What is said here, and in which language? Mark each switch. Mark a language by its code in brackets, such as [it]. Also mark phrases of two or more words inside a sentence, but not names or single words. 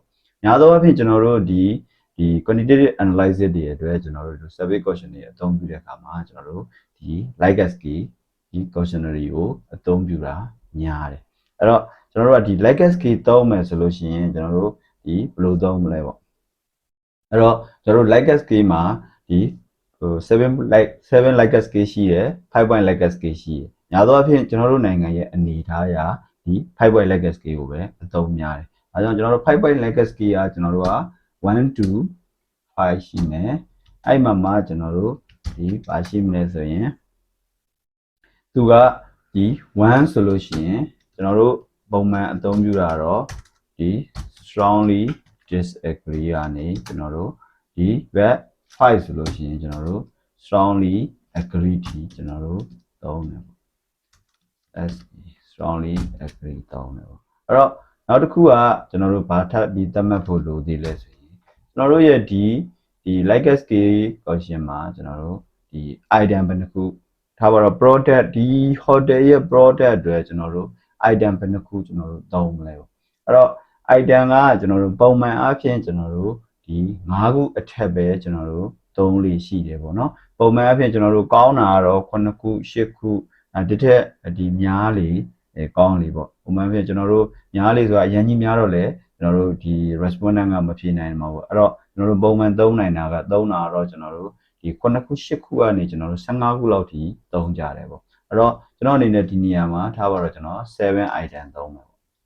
[my] များသောအားဖြင့်ကျွန်တော်တို့ဒီ [en] quantitative analysis [my] တွေအတွက်ကျွန်တော်တို့ [en] survey question [my] တွေအသုံးပြုတဲ့အခါမှာကျွန်တော်တို့ဒီ [en] like scale [my] ဒီ questionnaire ကိုအသုံးပြုတာများတယ်အဲ့တော့ကျွန်တော်တို့ကဒီ [en] like scale [my] သုံးမယ်ဆိုလို့ရှိရင်ကျွန်တော်တို့ဒီဘယ်လိုသုံးမလဲပေါ့အဲ့တော့ကျွန်တော်တို့ [en] like scale [my] မှာဒီ7 [en] like scale [my] ရှိတယ်5 [en] point like scale [my] ရှိတယ်များသောအားဖြင့်ကျွန်တော်တို့နိုင်ငံရဲ့အနေအထားအရဒီ5 [en] point like scale [my] ကိုပဲအသုံးများတယ်အဲကြောင့်ကျွန်တော်တို့5 [en] point like scale [my] ကကျွန်တော်တို့က1 to 5ရှိမယ်အဲ့မှာကျွန်တော်တို့ဒီပါရှိမလဲဆိုရင်သူကဒီ1ဆိုလို့ရှိရင်ကျွန်တော်တို့ပုံမှန်အသုံးပြုတာတော့ဒီ [en] strongly disagree [my] ကနေကျွန်တော်တို့ဒီ ဘက်5ဆိုလို့ရှိရင်ကျွန်တော်တို့ [en] strongly agree [my] ထိကျွန်တော်တို့သုံးတယ်ပေါ့ [en] strongly agree [my] သုံးတယ်ပေါ့အဲ့တော့နောက်တစ်ခုကကျွန်တော်တို့ဘာထပ်ပြီးသတ်မှတ်ဖို့လိုသေးလဲဆိုရင်ကျွန်တော်တို့ရဲ့ဒီ [en] like scale question [my] မှာကျွန် တော်တို့ဒီ item ဘယ်နှခုထားပါတော့ product ဒီ hotel ရဲ့ product အတွက်ကျွန်တော်တို့ item ဘယ်နှခုကျွန်တော်တို့သုံးမလဲပေါ့အဲ့တော့ item ကကျွန်တော်တို့ပုံမှန်အားဖြ င့်ကျွန်တော်တို့ဒီ5ခုအထက်ပဲကျွန်တော်တို့သုံးလေးရှိတယ်ပေါ့နော်ပုံမှန်အားဖြင့်ကျွန်တော်တို့ကောင်းတာကတော့9ခု10ခုဒီထက်ဒီများလေကောင်းလေပေါ့ပုံမှန်အားဖြင့်ကျွန်တော်တို့များလေဆိုတာအရင်ကြီးများတော့လေကျွန်တော်တို့ဒီ respondent ကမဖြေနိုင်မှာပေါ့အဲ့တော့ကျွန်တော်တို့ပုံမှန်သုံးနိုင်တာကသုံးတာတော့ကျွန်တော်တို့ဒီ9ခု10ခုကနေကျွန်တော်တို့15ခုလောက်ထိသုံးကြတယ်ပေါ့အဲ့တော့ကျွန်တော်အနေနဲ့ဒီနေရာမှာထားပါတော့ကျွန်တော်7 item သုံးမယ်ပေါ့